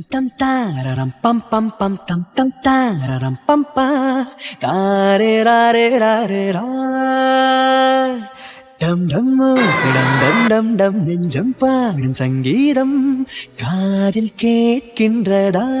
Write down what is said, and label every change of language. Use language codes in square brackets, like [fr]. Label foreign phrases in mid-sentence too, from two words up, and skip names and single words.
[ta] Tam tam tararam pam pam pam tam tam tararam pam pa tare ra re ra dum dum sidam dum dum dum நெஞ்சம் பாடும் சங்கீதம் காதில் கேட்கின்றதா.